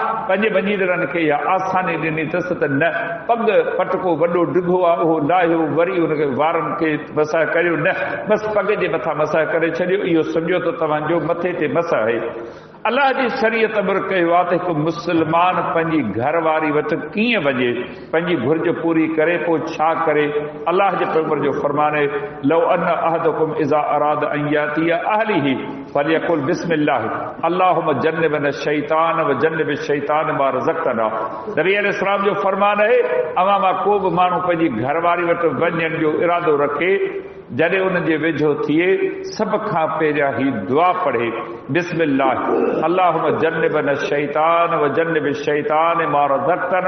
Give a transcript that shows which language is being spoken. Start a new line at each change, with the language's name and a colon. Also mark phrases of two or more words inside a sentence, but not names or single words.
Sindhi: पंहिंजे मञींदड़नि खे इहा आसानी ॾिनी अथसि त न पग पटको वॾो डिघो आहे उहो लाहियो वरी उनखे वारनि खे मसह करियो, न बसि पग जे मथां मसह करे छॾियो। इहो सम्झो त तव्हांजो मथे ते मसह आहे। अलाह जी शरीयत अमर कयो आहे त हिकु मुस्लमान पंहिंजी घरवारी वटि कीअं वञे, पंहिंजी घुर्ज पूरी करे पोइ छा करे। अलाह जे पैगंबर जो फरमान आहे
Arabic: لو أن أحدكم إذا أراد أن يأتي أهله فليقل بسم الله اللهم جنبنا الشيطان وجنب الشيطان ما رزقتنا.
Sindhi: नबी अलैहिस्सलाम जो फरमान आहे अवां मां को बि माण्हू पंहिंजी घरवारी वटि वञण जो इरादो रखे, जॾहिं उन जे वेझो थिए सभ खां पहिरियां ही दुआ पढ़े
Arabic: بسم الله اللهم جنبنا الشيطان وجنب الشيطان ما رزقتنا.